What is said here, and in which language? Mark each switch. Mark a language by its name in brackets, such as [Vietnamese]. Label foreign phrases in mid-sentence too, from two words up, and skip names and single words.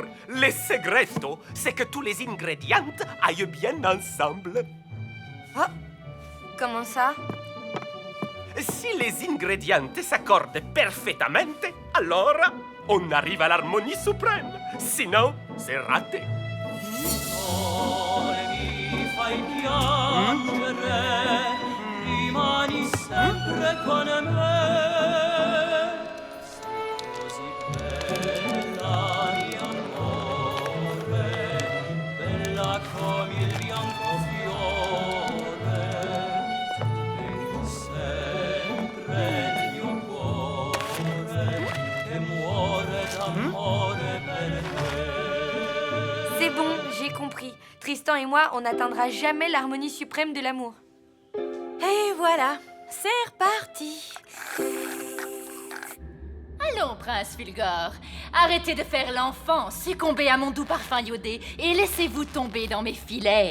[French] Le segreto, c'est que tous les ingrédients aillent bien ensemble. Comment ça? Si les ingrédients s'accordent parfaitement, alors on arrive à l'harmonie suprême. Sinon, c'est raté. [Italian] Rimani sempre con me, così bella mio amore, bella come il bianco fiore, e sempre nel mio cuore, che muore d'amore per te. [French] C'est bon, j'ai compris. Tristan et moi, on n'atteindra jamais l'harmonie suprême de l'amour. Et voilà, c'est reparti. Allons, prince Fulgore, arrêtez de faire l'enfant, succombez à mon doux parfum iodé et laissez-vous tomber dans mes filets.